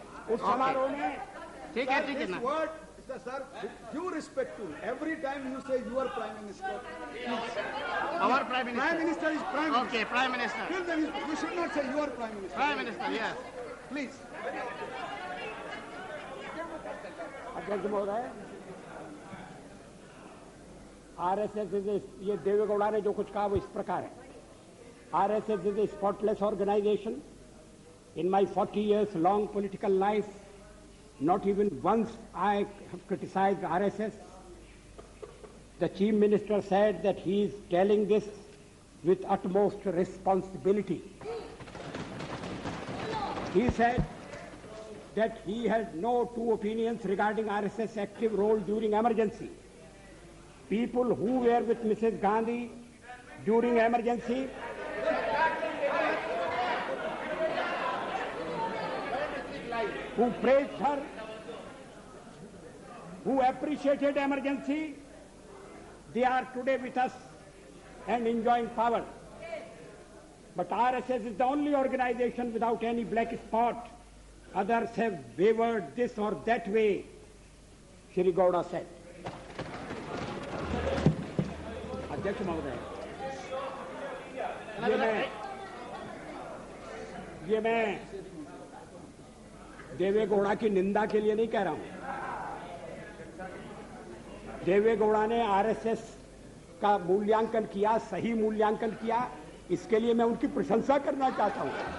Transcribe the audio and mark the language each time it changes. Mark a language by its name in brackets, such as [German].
[Hindi] उस समारोह में ठीक है ना। [English] Sir, with due respect to every time you say your Prime Minister, Our Prime Minister. Prime Minister is Prime Minister. Okay, Prime Minister. Till then, you should not say your Prime Minister. Prime Minister, yes. Please. [Hindi] अध्यक्ष महोदय, RSS ये देवेगौड़ा ने जो कुछ कहा वो इस प्रकार है। [English] RSS is a spotless organisation. In my 40 years long political life, not even once I have criticized RSS. The Chief Minister said that he is telling this with utmost responsibility. He said that he had no two opinions regarding RSS active role during emergency. People who were with Mrs. Gandhi during emergency who praised her, who appreciated emergency, they are today with us and enjoying power. But RSS is the only organization without any black spot. Others have wavered this or that way, Shri Gowda said. [Hindi] अध्यक्ष महोदय, ये मैं देवेगौड़ा की निंदा के लिए नहीं कह रहा हूं। देवेगौड़ा ने आरएसएस का मूल्यांकन किया, सही मूल्यांकन किया, इसके लिए मैं उनकी प्रशंसा करना चाहता हूं।